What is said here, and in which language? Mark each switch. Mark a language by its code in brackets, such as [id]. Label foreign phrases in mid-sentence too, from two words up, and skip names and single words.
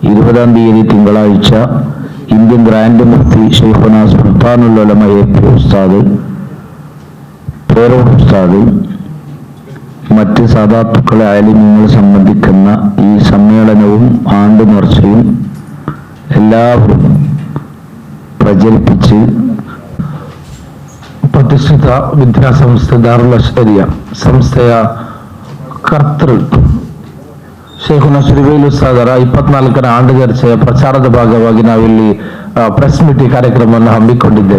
[ml] 20 തീയതി തിങ്കളാഴ്ച ഇന്ത്യൻ ഗ്രാൻഡ് മുഫ്തി ഷെയ്ഖുന സുൽത്താനുൽ ഉലമ AP ഉസ്താദ്, പേരോട് ഉസ്താദ്, മറ്റ് സാദാത്തുക്കളെ ആലിമീങ്ങൾ സംബന്ധിക്കുന്ന ഈ സമ്മേളനവും ആണ്ട് നേർച്ചയും എല്ലാവരും പ്രചരിപ്പിച്ച് [kn] ಪ್ರತಿಷ್ಠಿತ ವಿದ್ಯಾಸಂಸ್ಥೆ ದಾರುಲ್ ಅಶ್ಶರಿಯ ಸಂಸ್ಥೆಯ ಕರ್ತೃ ಶೇಖುನ ಶ್ರೀವೇಲು ಉಸ್ತಾದರ 24ನೇ ಆಂಡು ಚರ್ಚೆಯ ಪ್ರಚಾರದ ಭಾಗವಾಗಿ ನಾವಿಲ್ಲಿ [en] press meet [kn] ಕಾರ್ಯಕ್ರಮವನ್ನು ಹಮ್ಮಿಕೊಂಡಿದ್ದೇವೆ.